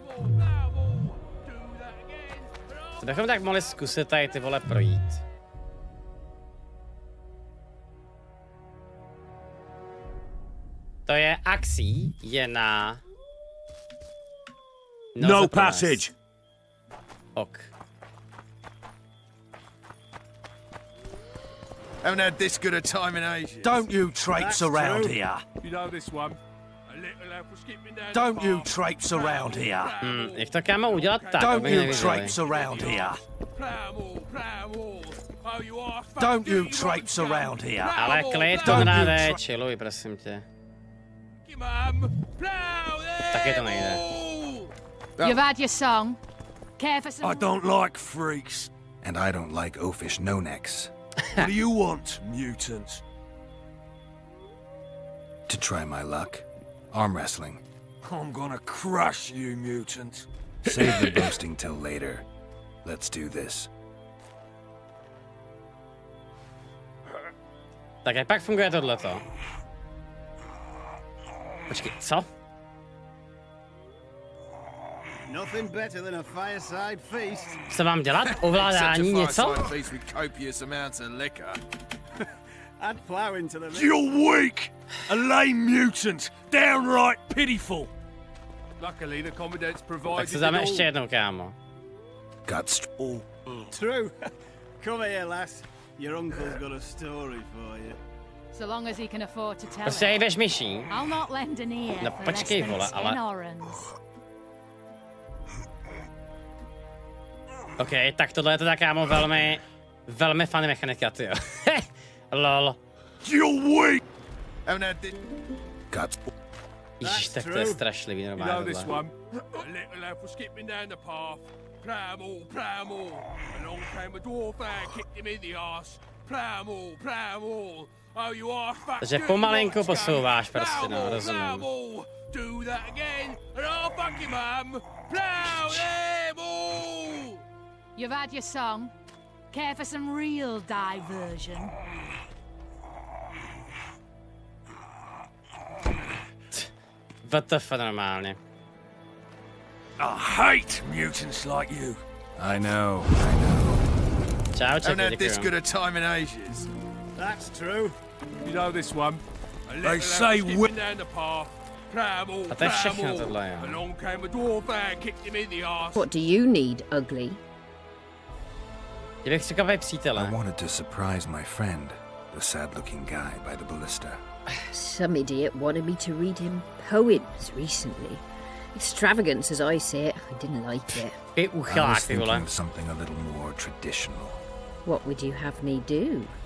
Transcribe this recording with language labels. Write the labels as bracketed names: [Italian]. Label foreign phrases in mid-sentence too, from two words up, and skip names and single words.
[Czech] To bychom tak mohli zkusit tady ty vole projít. To je akcí, je na... [English] No passage. Ok. Haven't had this good a time in ages. Don't you traipse around here. You know this one. Don't you traipse around here. [Czech] Jak to kámo udělat tak, [English] Don't [Czech] aby [English] you [Czech] neviděli. [English] traipse around here. Don't you traipse around here. [Czech] Ale klid to nade, chilluj, prosím tě. Taky to nejde. [English] You've had your song. Care for some... I don't like freaks. And I don't like oafish no-necks. What do you want, mutant? To try my luck. Arm wrestling. I'm gonna crush you, mutant. Save the boasting till later. Let's do this. [Czech] Tak jak pak funguje tohleto? Počkej, co? [English] Nothing better than a fireside feast. [Czech] Co mám dělat? Ovládání něco? [English] I'd plow into the mix. You're weak! A lame mutant! Downright pitiful! Luckily, the commandant's provided. [Czech] Tak se dáme ještě jednou, kámo. [English] True. Come here, lass. Your uncle's got a story for you. So long as he can afford to tell [Czech] Prostě [English] it. [Czech] jdeš myší. [English] I'll not lend an ear [Czech] No [English] for [Czech] počkej, [English] less [Czech] vole, [English] than [Czech] ale... [English] 10 orans. [Czech] OK, tak tohle je teda, kámo, velmi funny mechanika, tyjo. Lol. [English] You're weak! [Czech] Ježiš, tak to je strašlivý, normálně tohle. Takže pomalinku posouváš prostě, no, rozumím. [English] You've had your song. Care for some real diversion? [Czech] WTF normálně. [English] I hate mutants like you. I know. [Czech] Čau, čekaj, [English] Haven't had this [Czech] děkuju. [English] good a time in ages. That's true. You know this one. They say down the path. [Czech] A to je všechno tohle, jo. [English] Along came a dwarf and kicked him in the arse. What do you need, ugly? [Czech] Kdybych čekal přítele. [English] I wanted to surprise my friend, the sad-looking guy by the ballista. Some idiot wanted me to read him poems recently. Extravagance as I see it, I didn't like it. [Czech] Ty [English] I was [Czech] uchylák, ty [English] thinking [Czech] vole. [English] of something a little more traditional. What would you have me do?